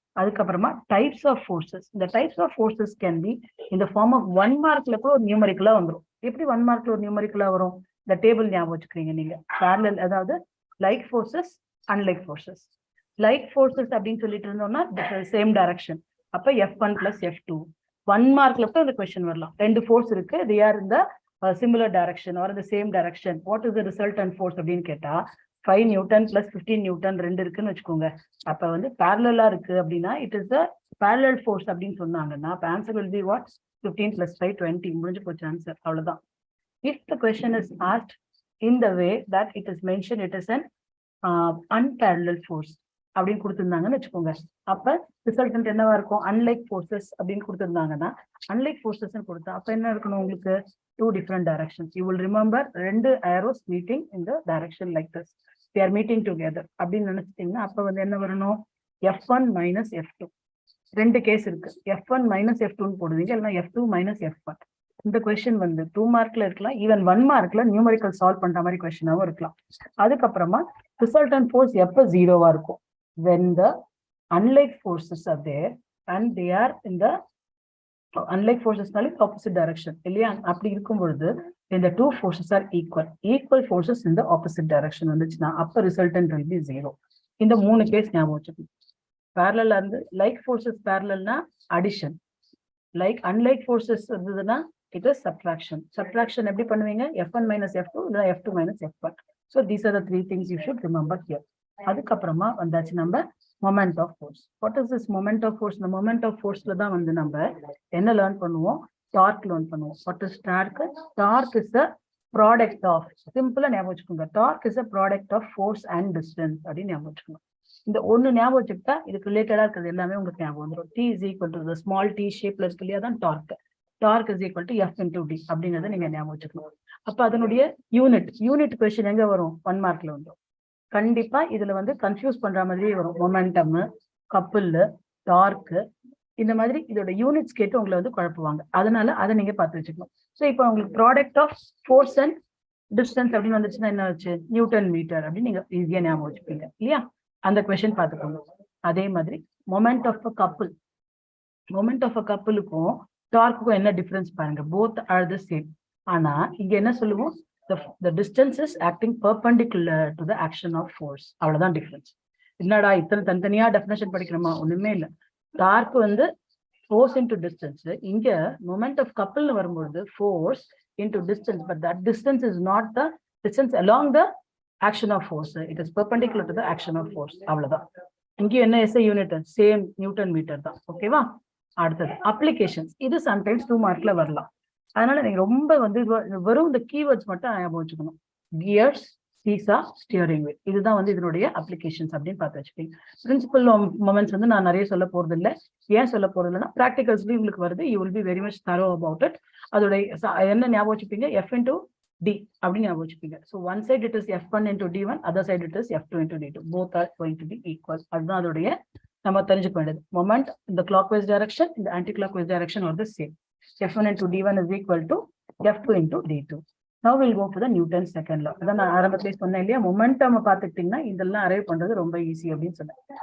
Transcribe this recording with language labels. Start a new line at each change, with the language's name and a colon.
Tamil: அதுக்கப்புறமா types of forces. இந்த types of forces can be இந்த ஃபார்ம் ஆஃப் 1 மார்க்ல கூட ஒரு நியூமரிக்கலா வந்துடும். எப்படி 1 மார்க்ல ஒரு நியூமரிக்கலா வரும்? இந்த டேபிள் ஞாபகம் வச்சுக்கிறீங்க நீங்க. பேரலல், அதாவது like forces, unlike forces. Like forces அப்படின்னு சொல்லிட்டு இருந்தோம்னா சேம் டைரக்ஷன். அப்ப F1 plus F2. 1 மார்க்ல கூட இந்த கொஸ்டின் வரலாம்.
English: 2
Tamil: ஃபோர்ஸ் இருக்கு,
English: they are in the similar direction or the same direction. What is the resultant force
Tamil: அப்படின்னு கேட்டா
English: 5 Newton plus 15 Newton 2
Tamil: இருக்குன்னு வச்சுக்கோங்க.
English: அப்ப வந்து parallel இருக்கு அப்படின்னா it is the parallel force அப்படின்னு சொன்னாங்கன்னா answer will be what? 15 plus 5 20.
Tamil: முடிஞ்சு போச்சு ஆன்சர், அவ்வளவுதான்.
English: If the question is asked in the way that it is mentioned, it is an unparalleled force
Tamil: அப்படின்னு கொடுத்திருந்தாங்கன்னு வச்சுக்கோங்க. அப்ப ரிசல்டன்ட் என்னவா இருக்கும்? அன்லைக் ஃபோர்ஸஸ் அப்படின்னு கொடுத்திருந்தாங்கன்னா அன்லைக் ஃபோர்ஸஸ் கொடுத்தா அப்ப என்ன இருக்கணும் உங்களுக்கு?
English: 2 different directions. You will remember 2 arrows meeting in the direction like this. They are meeting together
Tamil: அப்படின்னு நினைச்சிட்டீங்கன்னா அப்ப வந்து என்ன வரணும்? F1 minus F2. 2 கேஸ் இருக்கு. F1 minus F2 போடுவீங்க, இல்லைன்னா F2 minus F1. இந்த கொஸ்டின் வந்து 2 மார்க்ல இருக்கலாம், ஈவன் 1 மார்க்ல நியூமரிக்கல் சால்வ் பண்ற மாதிரி கொஸ்டினாவும் இருக்கலாம். அதுக்கப்புறமா ரிசல்டன்ட் ஃபோர்ஸ் எப்ப 0வா இருக்கும்?
English: When the unlike forces are there and they are in the unlike forces opposite direction
Tamil: இல்லையா? அப்படி இருக்கும் பொழுது
English: when the 2 forces are equal forces in the opposite direction
Tamil: வந்துச்சுன்னா அப்ப
English: resultant will be 0.
Tamil: இந்த 3 கேஸ் ஞாபகம் வச்சுக்கணும். parallel இருந்து like forces parallelனா addition, like unlike forces இருந்ததுன்னா
English: it is subtraction.
Tamil: Subtraction எப்படி பண்ணுவீங்க?
English: F1 minus F2 இல்ல F2 minus F1. So these are the 3 things you should remember here.
Tamil: அதுக்கப்புறமா வந்தாச்சு நம்ம moment of force. What is this moment of force? இந்த moment of ஃபோர்ஸ்ல தான் வந்து நம்ம என்ன லேர்ன் பண்ணுவோம்? டார்க் லேர்ன் பண்ணுவோம். What is dark?
English: torque is a product of,
Tamil: சிம்பிளா ஞாபகம் வச்சுக்கோங்க,
English: torque is a product of force and distance
Tamil: அப்படின்னு ஞாபகம் வச்சுக்கோங்க. இந்த ஒண்ணு ஞாபகம் வச்சுக்கிட்டா இதுக்கு ரிலேட்டடா இருக்கிறது எல்லாமே உங்களுக்கு ஞாபகம் வந்துடும்.
English: T is equal to the small t ஷேப்ல இருக்கு இல்லையா?
Tamil: தான் dark.
English: torque is equal to F into D
Tamil: அப்படிங்கறத நீங்க ஞாபகம் வச்சுக்கணும். அப்ப அதனுடைய யூனிட் கொஸ்டின் எங்க வரும்? 1 மார்க்ல வந்துடும். கண்டிப்பா இதுல வந்து கன்ஃபியூஸ் பண்ற மாதிரியே வரும். மொமெண்டம், கப்புல், டார்க், இந்த மாதிரி இதோட யூனிட்ஸ் கேட்டு உங்களை வந்து குழப்புவாங்க. அதனால அதை நீங்க பார்த்து வச்சுக்கணும். ஸோ இப்போ உங்களுக்கு product of force and distance அப்படின்னு வந்துச்சுன்னா என்ன வச்சு? நியூட்டன் மீட்டர் அப்படின்னு நீங்க ஈஸியா ஞாபகம் வச்சுப்பீங்க இல்லையா? அந்த கொஸ்டின் பார்த்துக்கோங்க. அதே மாதிரி moment of a couple, moment of a கப்புலுக்கும் டார்க்குக்கும் என்ன டிஃபரன்ஸ் பாருங்க.
English: Both are the same.
Tamil: ஆனா இங்க என்ன சொல்லுவோம்?
English: The distance is acting perpendicular to the action of force.
Tamil: அவ்வளவுதான் டிஃபரன்ஸ். என்னடா இத்தனை தனித்தனியா டெஃபினேஷன் படிக்கணுமா? ஒண்ணுமே இல்லை. டார்க் வந்து ஃபோர்ஸ் இன்டு டிஸ்டன்ஸ். இங்க மொமெண்ட் ஆஃப் கப்புல்னு வரும்பொழுது
English: Force into distance, but that distance is not the distance along the action of force. It is perpendicular to the action of force.
Tamil: அவ்வளவுதான். இங்கேயும் என்ன SI unit? Same Newton metre தான். ஓகேவா? அடுத்தது applications. இது sometimes 2 மார்க்ல வரலாம். அதனால நீங்க ரொம்ப வந்து வெறும் இந்த கீவேர்ட்ஸ் மட்டும் ஞாபகம் வச்சுக்கணும். கியர்ஸ், சீசா, ஸ்டியரிங் வீல், இதுதான் வந்து இதனுடைய அப்ளிகேஷன்ஸ் அப்படின்னு பார்த்து வச்சுப்பீங்க. பிரின்சிபல் மொமெண்ட்ஸ் வந்து நான் நிறைய சொல்ல போறது இல்லை. ஏன் சொல்ல போறது இல்லைன்னா ப்ராக்டிகல்ஸ்லயும் உங்களுக்கு வருது.
English: You will be very much thorough about it.
Tamil: அதோட என்ன ஞாபகம் வச்சுப்பீங்க?
English: F into D
Tamil: அப்படின்னு ஞாபகம் வச்சுப்பீங்க.
English: So one side it is F1 into D1, other side it is F2 into D2. Both are going to be equal.
Tamil: அதுதான் அதோடைய நம்ம தெரிஞ்சுக்க வேண்டியது.
English: மொமெண்ட் இந்த clockwise direction, இந்த anti clockwise direction are the same. F1 into D1 is equal to F2 into D2. Now we'll go for the Newton's second law.
Tamil: அதான் நான் ஆரம்பத்திலே சொன்னேன் இல்லையா? மொமெண்டம் பார்த்துக்கிட்டீங்கன்னா இதெல்லாம் அரைவ் பண்றது ரொம்ப ஈஸி அப்படின்னு சொன்னேன்.